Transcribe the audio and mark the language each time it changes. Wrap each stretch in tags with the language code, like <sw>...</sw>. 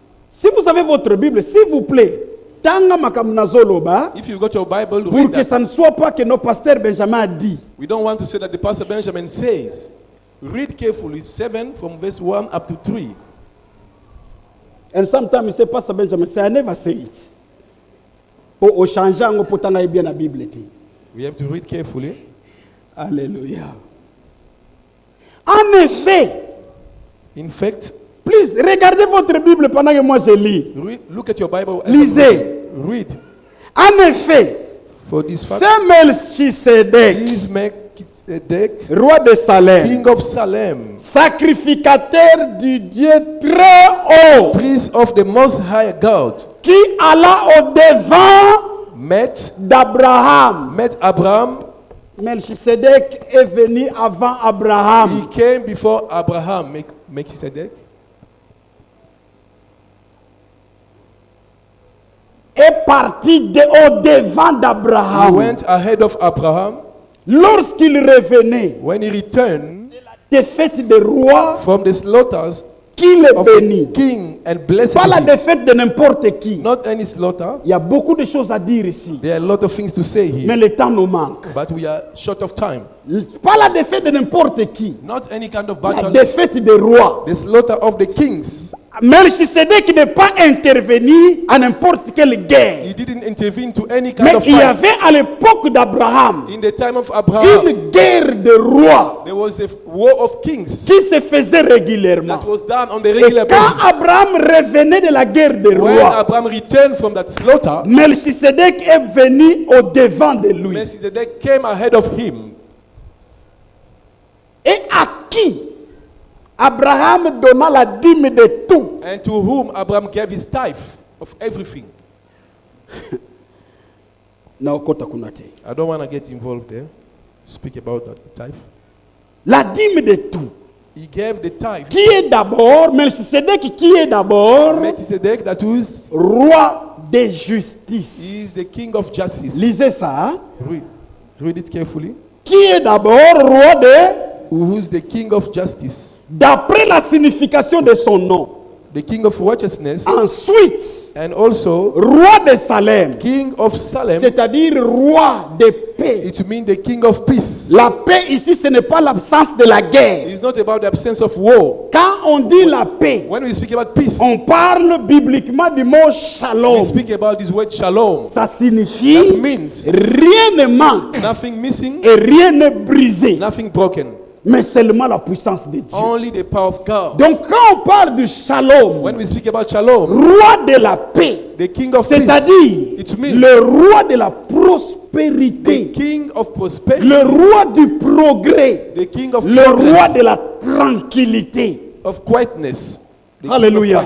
<fr>Si vous avez votre Bible, s'il vous plaît,</fr> <ln>tanga makamnazoloba,</ln> <en>If you got your Bible,</en> <fr>pour</fr> <en>read</en> <fr>que</fr> <en>that.</en> <fr>ça ne soit pas que nos pasteurs Benjamin a dit.</fr> <en>We don't want to say that the Pastor Benjamin says. Read carefully 7 from verse 1 up to 3. And sometimes you say, Pastor Benjamin, say, I never say it.</en> <fr>O changeant pour tanga bien la Bible.</fr> <en>We have to read carefully.</en> <fr>Alléluia. En effet,</fr> <en>In fact,</en> <fr>please, regardez votre Bible pendant que moi je lis.</fr> <en>look at your Bible.</en> <fr>Lisez.</fr> <en>Read.</en> <fr>En effet,</fr> <en>For this fact,</en> <fr>c'est Melchisedec,</fr> <en>is Melchizedek,</en> <fr>roi de Salem,</fr> <en>king of Salem,</en> <fr>sacrificateur du Dieu très haut,</fr> <en>priest of the Most High God,</en> <fr>qui alla au devant</fr> <en>met</en> <fr>d'Abraham.</fr> <en>Abraham.</en> <fr>Melchisedec est venu avant</fr> <en>He Abraham. came before Abraham, Melchizedek,</en> <fr>Est parti au devant</fr> <en>he</en> <fr>d'Abraham.</fr> <en>went ahead of Abraham.</en> <fr>Lorsqu'il revenait,</fr> <en>When he returned</en> <fr>défaite des rois,</fr> <en>from the slaughters</en> <fr>qui le</fr> <en>of</en> <fr>bénit.</fr> <en>the king and blessed</en> <fr>Pas la</fr> <en>him,</en> <fr>défaite de n'importe qui.</fr> <en>not any slaughter.</en> <fr>Il y a beaucoup de choses à dire ici,</fr> <en>There are a lot of things to say</en> <fr>mais</fr> <en>here,</en> <fr>le temps nous manque.</fr> <en>but we are short of time.</en> <fr>Pas la défaite de n'importe qui.</fr> <en>Not any kind of</en> <fr>La</fr> <en>battle,</en> <fr>défaite des rois.</fr> <en>the slaughter of the kings.</en> <fr>Melchisedec n'est pas intervenu à n'importe quelle guerre.</fr> <en>He didn't intervene to any kind</en> <fr>Mais</fr> <en>of</en> <fr>il y</fr> <en>fight.</en> <fr>avait à l'époque d'Abraham</fr> <en>In the time of Abraham,</en> <fr>une guerre de rois</fr> <en>there was a war of kings</en> <fr>qui se faisait régulièrement.</fr> <en>that was done on the</en> <fr>Et</fr> <en>regular</en> <fr>quand</fr> <en>basis.</en> <fr>Abraham revenait de la guerre des</fr> <en>When</en> <fr>rois,</fr> <en>Abraham returned from that slaughter,</en> <fr>Melchisedec est venu au devant de lui.</fr> <en>Melchizedek came ahead of him.</en> <fr>Et à qui Abraham donna la dîme de tout.</fr> <en>And to whom Abraham gave his tithe of everything.</en> <ln>Na okota kunate.</ln> <en>I don't want to get involved there. Speak about that tithe.</en> <fr>La dîme de tout.</fr> <en>He gave the tithe.</en> <fr>Qui est d'abord, Melchisedec qui est d'abord</fr> <en>Melchizedek, that is,</en> <fr>roi de justice.</fr> <en>is the king of justice.</en> <fr>Lisez ça. Hein?</fr> <en>Read it carefully.</en> <fr>Qui est d'abord roi de...</fr> <en>Who is the king of justice?</en> <fr>D'après la signification de son nom.</fr> <en>the king of righteousness,</en> <fr>Ensuite,</fr> <en>and also</en> <fr>roi de Salem,</fr> <en>king of Salem.</en> <fr>c'est-à-dire roi de paix.</fr> <en>It means the king of peace.</en> <fr>La paix ici, ce n'est pas l'absence de la guerre.</fr> <en>It's not about the absence of war.</en> <fr>Quand on dit la paix,</fr> <en>When we speak about peace,</en> <fr>on parle bibliquement du mot</fr> <en>we shalom. speak about this word shalom.</en> <fr>Ça signifie</fr> <en>That means</en> <fr>rien ne manque</fr> <en>nothing missing,</en> <fr>et rien ne brisé,</fr> <en>nothing broken.</en> <fr>mais seulement la puissance de Dieu.</fr> <en>Only the power of God.</en> <fr>Donc quand on parle du shalom,</fr> <en>When we speak about shalom,</en> <fr>roi de la paix,</fr> <en>the king of peace,</en> <fr>c'est-à-dire</fr> <en>it means</en> <fr>le roi de la</fr> <en>the</en> <fr>prospérité,</fr> <en>king of prosperity,</en> <fr>le roi du progrès,</fr> <en>the king of</en> <fr>le roi</fr> <en>progress,</en> <fr>de la tranquillité.</fr> <en>of quietness. The king of</en> <fr>Alléluia.</fr>